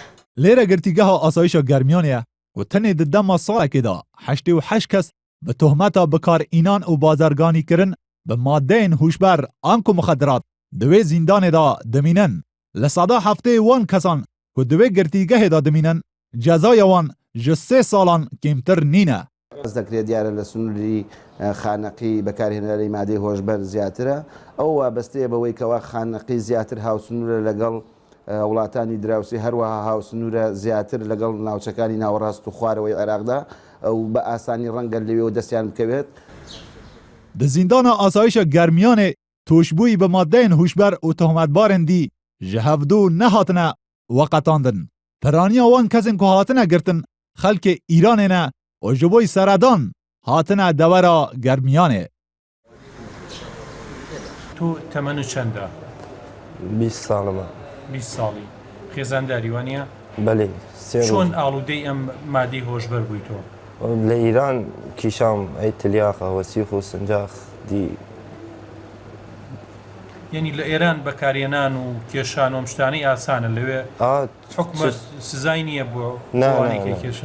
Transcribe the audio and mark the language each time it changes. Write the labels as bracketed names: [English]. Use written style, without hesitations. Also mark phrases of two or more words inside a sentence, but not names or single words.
[Kurdish] لیره گرتیگاه آسایش گرمیانه و تنه د دما ساله که دا 88 کس به تهمت بکار اینان و بازرگانی کرن به ماده هوشبر آنکو مخدرات دوی زندان دا دمینن. لسادا هفته وان کسان که دوی گرتیگاه دا دمینن جزای وان جسه سالان کمتر نینه. از ذکر دیاره لسنوری خانقی بکارهنری ماده هوشبر زیاتره او وابسته بوی که خانقی زیاتر هاوسنور لگل وڵاتانی دراوسی [Central Kurdish] هەروەها هاوسنورە زیاتر لەگەڵ ناوچەکانی ناوەڕاست و خوارەوەی عێراقدا ئەو بە ئاسانی ڕەنگە لەوێ دەستیان بکەوێت. [Kurdish] د زیندان آسایش گرمیان توشبوی به ماده هوشبر و تهمتبارن دی جهفدو نهاتنه وقتاندن. پرانیا وان کسین که هاتنه گرتن خلک ایران نه و جبوی سردان هاتنه دورا گرمیانه. تو تمنو چنده؟ [Central Kurdish] 20 سالمه. 20 ساڵی خێزانداری وانە؟ بەێ چۆن ئاڵوودەی ئەم مادەی هۆشبەر بووی تۆ؟ لە ئیران کیشام ئەی تلیاخە وەسیخ و سنجاخ دی یعنی لە ئێران بەکارێنان و کێشان و شتانەی ئاسانە لەوێ حکومە سزای نییە بۆ ئەوانەی کێشن؟